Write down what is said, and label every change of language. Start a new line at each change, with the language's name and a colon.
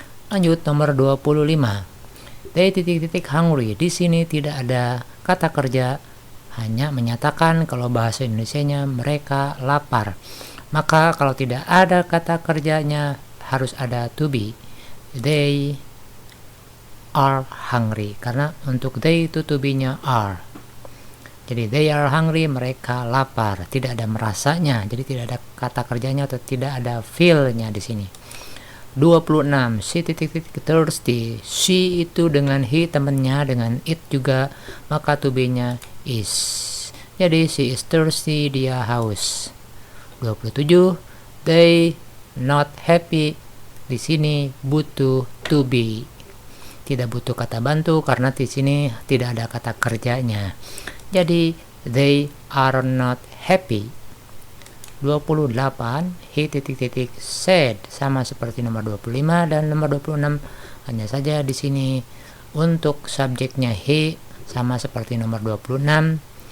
Indonesian: Lanjut nomor 25,
English: they hungry.
Indonesian: Di sini tidak ada kata kerja, hanya menyatakan kalau bahasa Indonesianya mereka lapar. Maka kalau tidak ada kata kerjanya harus ada to be.
English: They are hungry,
Indonesian: karena untuk they itu to be-nya are. Jadi
English: they are hungry,
Indonesian: mereka lapar. Tidak ada merasanya, jadi tidak ada kata kerjanya atau tidak ada feel-nya di sini. 26,
English: she thirsty.
Indonesian: She itu dengan he temennya, dengan it juga, maka to be-nya is. Jadi
English: she is thirsty,
Indonesian: dia haus. 27,
English: they not happy.
Indonesian: Di sini butuh to be. tidak butuh kata bantu karena di sini tidak ada kata kerjanya. Jadi
English: they are not happy.
Indonesian: 28, he said, sama seperti nomor 25 dan nomor 26. Hanya saja di sini untuk subjeknya he sama seperti nomor 26.